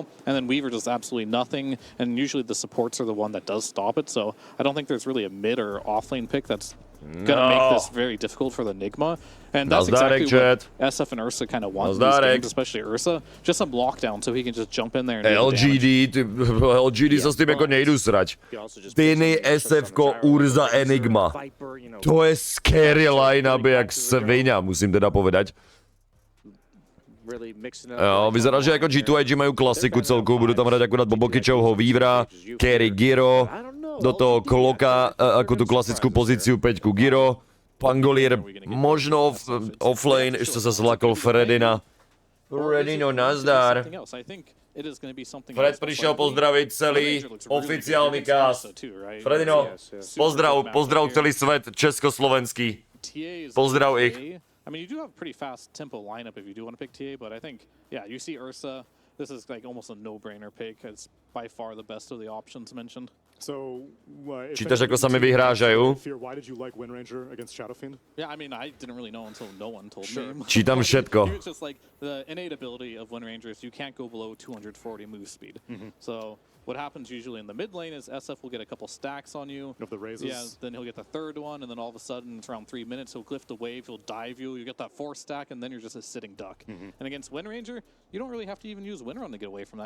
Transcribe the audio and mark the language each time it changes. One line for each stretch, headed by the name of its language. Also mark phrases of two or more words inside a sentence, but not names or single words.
English: And then Weaver does absolutely nothing. And usually the supports are the one that does stop it. So I don't think there's really a mid or offlane pick that's going to make this very difficult for the Enigma. And that's exactly what SF and Ursa kind of want in these games, especially Ursa. Just some lockdown so he can just jump in there and
Slovak: LGD sa s tým jako nejdu srať. Tiny, SF-ko, Urza, Enigma. To je
English: scary line-up
Slovak: jak sviňa, musím teda povedať. Jo, vyzerá, že jako G2IG majú klasiku celku, budu tam hrať akurát Bobokyčovho Weavera, Carry Giro, do toho Kloka, ako tú klasickú pozíciu 5 Giro, Pangolier možno offlane, ešte sa zlakol Fredina. Fredino, nazdar. Fred prišiel pozdraviť celý oficiálny cast. Fredino, pozdrav celý svet československý. Pozdrav ich.
English: I mean, you do have a pretty fast tempo lineup if you do want to pick TA, but I think, yeah, you see Ursa. This is like almost a no-brainer pick. It's by far the best of the options mentioned. So,
Slovak: čítaš, ako sa mi vyhrážajú?
English: Why did you like Wind Ranger against Shadowfiend? Yeah, I mean, I didn't really know until no one told me.
Slovak: Čítam všetko.
English: It's just like the innate ability of Wind Ranger is you can't go below 240 move speed. So what happens usually in the mid lane is SF will get a couple stacks on you. Of the raises. Yeah, then he'll get the third one, and then all of a sudden it's around 3 minutes. He'll lift a wave, he'll dive you. You get that 4th stack, and then you're just a sitting duck. And against Wind Ranger, you don't really have to even use Wind Run to get away from that.